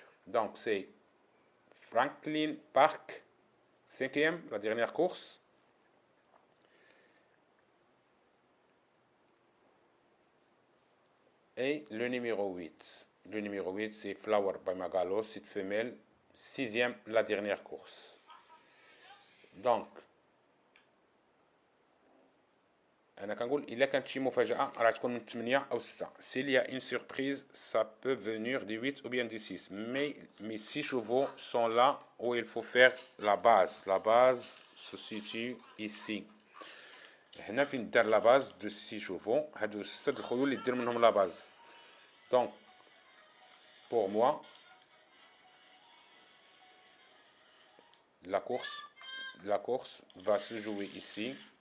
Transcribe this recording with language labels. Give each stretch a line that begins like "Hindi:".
French: Donc, c'est Franklin Park, 5e, la dernière course. Et le numéro 8. Le numéro 8, c'est Flower by Magalo, cette femelle, 6e, la dernière course. Donc,
Arabic: أنا كنقول إلا كانت شي مفاجأة راه تكون من 8 أو 6.
French: S'il y a une surprise, ça peut venir du 8 ou bien du 6. Mais mes 6 chevaux sont là où il faut faire la base. La base se situe ici.
Arabic: هنا فين دار
French: la base de 6 chevaux.
Arabic: هادو 6 الخيول اللي دير منهم la base.
French: Donc, pour moi, la course va se jouer ici.